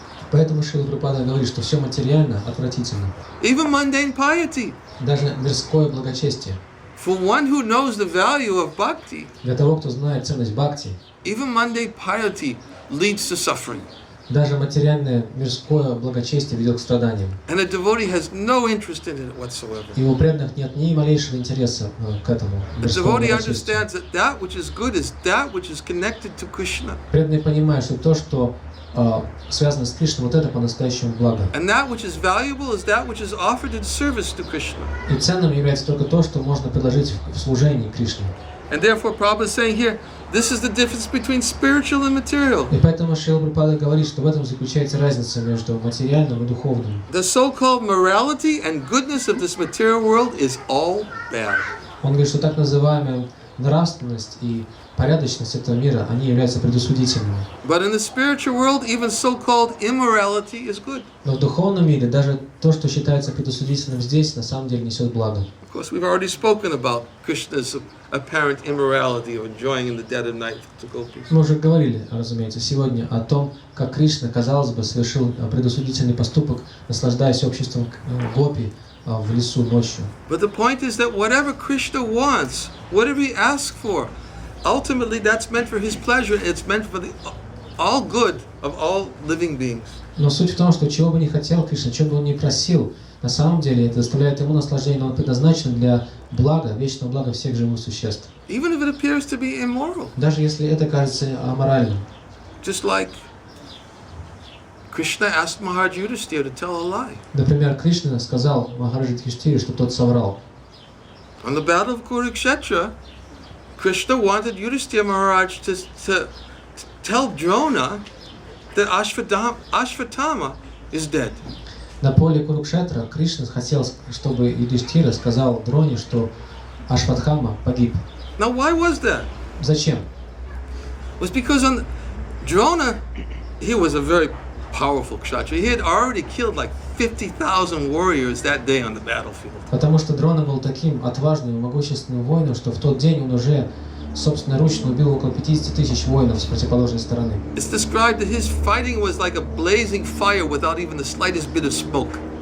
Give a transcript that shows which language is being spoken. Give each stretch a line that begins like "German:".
Russian: Поэтому Шрила Прабхупада говорит, что все материально отвратительно.
English: Even mundane piety.
Russian: Даже мирское благочестие.
English: For one who knows the value of bhakti,
Russian: Для того, кто знает ценность бхакти,
English: even mundane piety leads to suffering.
Russian: Даже материальное мирское благочестие ведет к страданиям.
English: And a devotee has no interest in it whatsoever.
Russian: И у преданных нет ни малейшего интереса к этому
English: The
Russian: мирскому
English: devotee
Russian: благочестию.
English: understands that that which is good is that which is connected to Krishna.
Russian: Преданный понимает, что то, что связано с Кришной, вот это по-настоящему благо.
English: And that which is valuable is that which is offered in service to Krishna.
Russian: И ценным является только то, что можно предложить в служении Кришне.
English: And therefore, Prabhupada is saying here, this is the difference between spiritual and material.
Russian: И поэтому Шрила Прабхупада говорит, что в этом заключается разница между материальным и духовным.
English: The so-called morality and goodness of this material world is all bad.
Russian: Он говорит, что так называемая нравственность и порядочность этого мира, они являются предосудительными.
English: But in the spiritual world, even so-called immorality is good.
Russian: Но в духовном мире даже то, что считается предосудительным здесь, на самом деле несет благо.
English: Of course, we've already spoken about Krishna's apparent immorality of enjoying in the dead of night to gopis.
Russian: Мы уже говорили, разумеется, сегодня о том, как Кришна, казалось бы, совершил предосудительный поступок, наслаждаясь обществом гопи в лесу ночью.
English: But the point is that whatever Krishna wants, whatever he asks for, ultimately that's meant for his pleasure. It's meant for the all good of all living beings.
Russian: Но суть в том, что чего бы ни хотел Кришна, чего бы он ни просил, на самом деле это доставляет ему наслаждение, но он предназначен для блага, вечного блага всех живых существ.
English: Even if it appears to be immoral.
Russian: Даже если это кажется аморальным.
English: Just like Krishna asked Maharaj Yudhisthira to tell a lie.
Russian: Например, Кришна сказал Махараджи Юдхиштхире, что тот соврал.
English: On the battle of Kurukshetra, Krishna wanted Yudhisthira Maharaj to tell Drona that Ashvatthama is dead.
Russian: На поле Курукшетра Кришна хотел, чтобы Юдхиштхира сказал Дроне, что Ашватхама погиб.
English: Now, why was that?
Russian: Зачем?
English: It was because on Drona, he was a very powerful kshatriya. He had already killed like 50,000 warriors that day on the battlefield.
Russian: Потому что Дрона был таким отважным и могущественным воином, что в тот день он уже собственноручно убил около 50 тысяч воинов с противоположной стороны.
English: It's described that his fighting was like a blazing fire without even the slightest bit of smoke.